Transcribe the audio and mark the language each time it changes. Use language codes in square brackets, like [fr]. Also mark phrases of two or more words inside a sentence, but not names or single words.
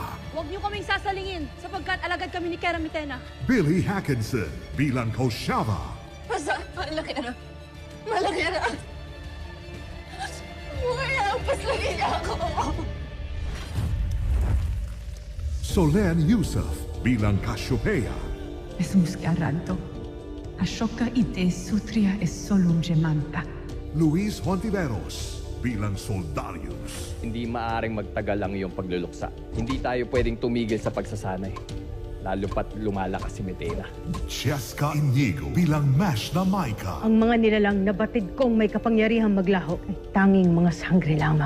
[tl] Huwag niyo kaming sasalingin sapagkat alagad kami ni Kera Mitena. Billy Hackinson bilang Koshava. Basta, malaki na. Malaki na. Buhay ang paslangin niya ako. Solen Yusuf bilang Cassiopeia. Es muscaranto. Ashoka ite sutria es solum gemanta. Luis Hontiveros bilang Soldarius. Hindi maaring magtagal ang iyong pagluluksa. Hindi tayo pwedeng tumigil sa pagsasanay. Lalo pat lumalakas si Medena. Cheska Inigo bilang Mash na Maika. Ang mga nilalang na batid kong may kapangyarihang maglaho ay tanging mga sangre lamang.